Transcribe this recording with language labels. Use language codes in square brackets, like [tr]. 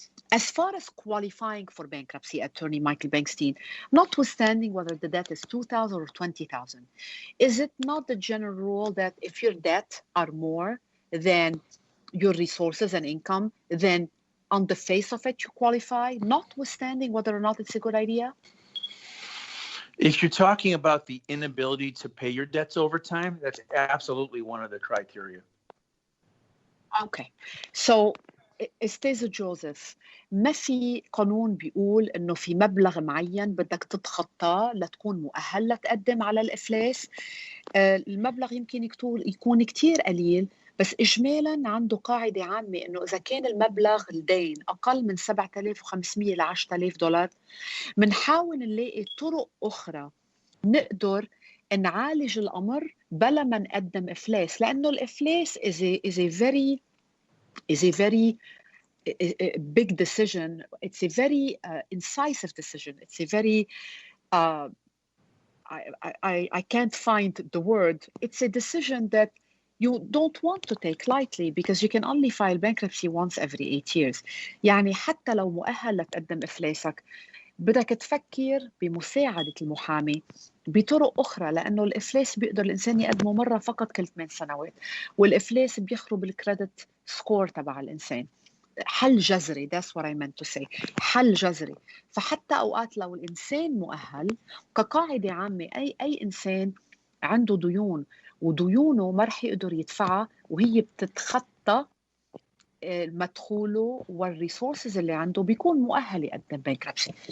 [en] As far as qualifying for bankruptcy, attorney Michael Bernstein, notwithstanding whether the debt is $2,000 or $20,000, is it not the general rule that if your debt are more than your resources and income, then on the face of it you qualify, notwithstanding whether or not it's a good idea? If you're talking about the inability to pay your debts over time, that's absolutely one of the criteria. Okay. [ar] So, استاذ جوزيف، ما في قانون بيقول انه في مبلغ معين بدك تتخطاه لتكون مؤهل لتقدم على الافلاس. المبلغ يمكن يكون كتير قليل، بس اجمالا عنده قاعده عامه انه اذا كان المبلغ الدين اقل من 7,500 ل 10,000 دولار، بنحاول نلاقي طرق اخرى نقدر نعالج الأمر بلا ما نقدم إفلاس، لأنه الإفلاس is a very big decision. [en] It's a very incisive decision. It's a very I can't find the word. It's a decision that you don't want to take lightly because you can only file bankruptcy once every 8 years. [ar] يعني حتى لو مؤهل لتقدم إفلاسك بدك تفكر بمساعدة المحامي بطرق أخرى، لأنه الإفلاس بيقدر الإنسان يقدمه مرة فقط كل 8 سنوات، والإفلاس بيخرب الكريدت سكور تبع الإنسان. [en] حل جذري، that's what I meant to say، حل جذري. [ar] فحتى أوقات لو الإنسان مؤهل، كقاعدة عامة أي إنسان عنده ديون وديونه ما رح يقدر يدفعها وهي بتتخطى مدخوله والريسورسز اللي عنده، بيكون مؤهل يقدم بانكربسي.